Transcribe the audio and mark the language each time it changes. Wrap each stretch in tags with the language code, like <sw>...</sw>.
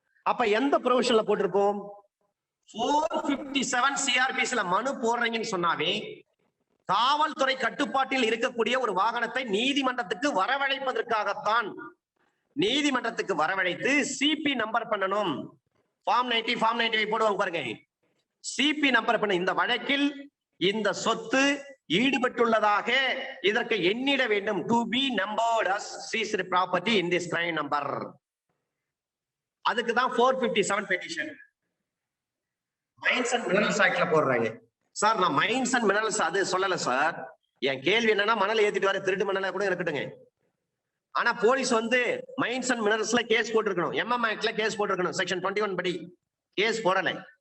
<ta>அப்ப எந்த ப்ரொவிஷன்ல போட்டிருப்போம்? 457 சிஆர்பிஸ்ல மனு போடுறீங்கன்னு சொன்னாவே காவல்துறை கட்டுப்பாட்டில் இருக்கக்கூடிய ஒரு வாகனத்தை நீதிமன்றத்துக்கு வரவழைப்பதற்காகத்தான். நீதிமன்றத்துக்கு வரவழைத்து சிபி நம்பர் பண்ணணும். ஃபார்ம் 90, ஃபார்ம் 95 போடுவாங்க பாருங்க. சிபி நம்பர் பண்ண இந்த வழக்கில் இந்த சொத்து ஈடுபட்டுள்ளதாக இதற்கு எண்ணிட வேண்டும்.</ta> <en>To be numbered as seized property in this crime number.</en> <ta>அதுக்கு தான் 457 பெட்டிஷன். மைன்ஸ் அண்ட் மினரல்ஸ் ஆக்ட்ல போடுறாங்க. சார் நான் மைன்ஸ் அண்ட் மினரல்ஸ் அது சொல்லல சார். என் கேள்வி என்னன்னா, மணல் ஏத்திட்டு வர திருட்டு மணல கூட இருக்கட்டுங்க. ஆனா போலீஸ் வந்து மைன்ஸ் அண்ட் மினரல்ஸ்ல கேஸ் போட்டிருக்கணும். எம்எம் ஆக்ட்ல கேஸ் போட்டிருக்கணும். செக்ஷன் 21 படி கேஸ் போடலை.</ta>